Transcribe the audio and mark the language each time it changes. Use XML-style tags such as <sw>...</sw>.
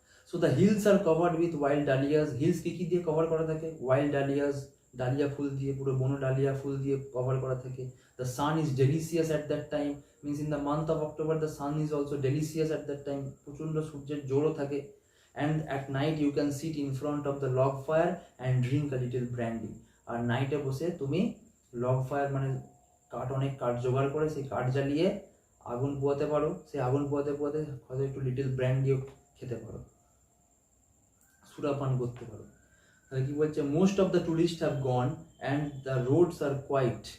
<en>So the hills are covered with wild dahlias.</en> <bn>Hills কি দিয়ে cover করা থাকে, ওয়াইল্ড ডালিয়াস, ডালিয়া ফুল দিয়ে, পুরো বনো ডালিয়া ফুল দিয়ে কভার করা থাকে।</bn> <en>the sun is delicious at that time, means in the month of October the sun is also delicious at that time,</en> <bn>প্রচণ্ড সূর্যের জোরও থাকে।</bn> <en>And at night you can sit in front of the log fire and drink a little brandy.</en> <bn>আর নাইটে বসে তুমি log fire মানে অনেক কাঠ জোগাড় করে সেই কাঠ জ্বালিয়ে আগুন পোয়াতে পারো, সেই আগুন পোয়াতে পোয়াতে হয়তো একটু লিটল ব্র্যান্ডিও খেতে পারো, সুরাপান করতে পারো। তাহলে কি বলছে,</bn> <en>Most of the tourist have gone and the roads are quiet.</en>